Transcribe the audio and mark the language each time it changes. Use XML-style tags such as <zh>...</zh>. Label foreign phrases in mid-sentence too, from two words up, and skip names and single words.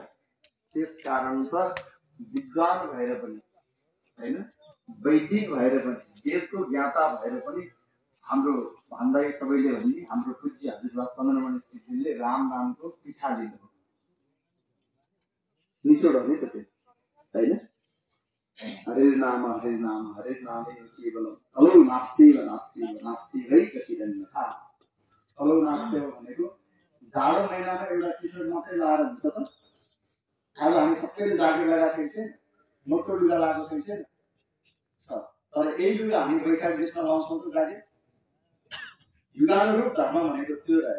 <ne>त्यस कारण त विद्वान भएर पनि हैन, वैदिक भएर पनि, देशको ज्ञाता भएर पनि हाम्रो भन्दै सबैले भन्ने हाम्रो पूज्य हजुरबा चन्द्रमणि सिद्धिले राम नामको पिछा लिनु निचोड हो नि त त्यो हैन।</ne> <sa>हरे नाम हरे नामे केवलम कलौ नास्ति नास्ति है कतिरन्यथा। कलौ नास्ति</sa> <ne>भनेको जाडो महिनामा एउटा टी-सर्ट मात्रै लगाएर हुन्छ त? आज हामी सबैले ज्याकेट लगाएको छैन, मोटो लुगा लगाएको छैन, तर यही लुगा हामी वैशाख जेठमा लाउँछौँ त ज्याकेट। युगानुरूप धर्म भनेको त्यो रहेछ।</ne>